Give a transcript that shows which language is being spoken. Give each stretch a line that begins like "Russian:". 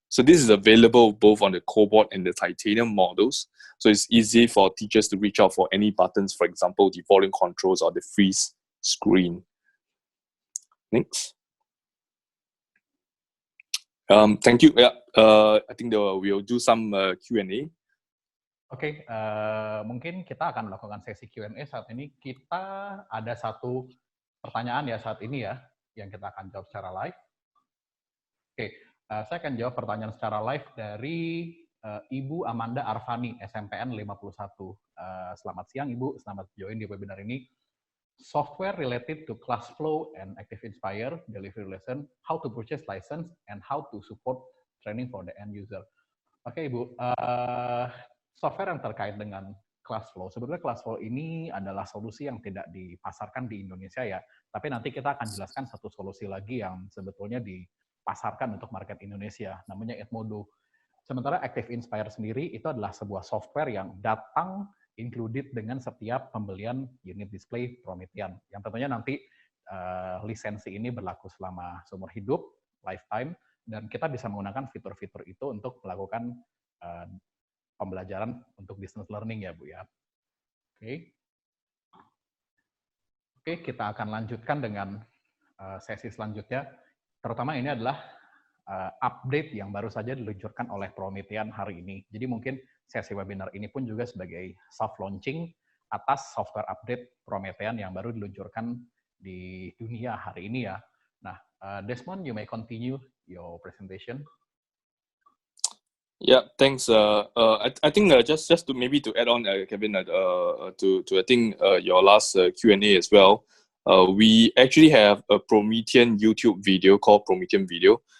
English: So this is available both on the Cobalt and the Titanium models. So it's easy for teachers to reach out for any buttons, for example, the volume controls or the freeze screen. Next. Thank you. Yeah, I think we'll do some Q&A.
Indonesian: Oke, mungkin kita akan melakukan sesi Q&A saat ini. Kita ada satu pertanyaan ya saat ini ya, yang kita akan jawab secara live. Oke, saya akan jawab pertanyaan secara live dari Ibu Amanda Arfani, SMPN 51. Selamat siang Ibu, selamat join di webinar ini.
English: Software related to ClassFlow and Active Inspire delivery lesson, how to purchase license and how to support training for the end user.
Indonesian: Oke Ibu, software yang terkait dengan ClassFlow, sebetulnya ClassFlow ini adalah solusi yang tidak dipasarkan di Indonesia ya, tapi nanti kita akan jelaskan satu solusi lagi yang sebetulnya dipasarkan untuk market Indonesia, namanya Edmodo. Sementara Active Inspire sendiri itu adalah sebuah software yang datang included dengan setiap pembelian unit display Promethean, yang tentunya nanti lisensi ini berlaku selama seumur hidup, lifetime, dan kita bisa menggunakan fitur-fitur itu untuk melakukan pembelajaran untuk distance learning ya Bu ya. Oke, kita akan lanjutkan dengan sesi selanjutnya, terutama ini adalah update yang baru saja diluncurkan oleh Promethean hari ini. Jadi mungkin sesi webinar ini pun juga sebagai soft launching atas software update Promethean yang baru diluncurkan di dunia hari ini ya.
English: Nah, Desmond, you may continue your presentation. Yeah, thanks. I think just to add on, Kevin, to I think your last Q&A as well. we actually have a Promethean YouTube video called Promethean Video.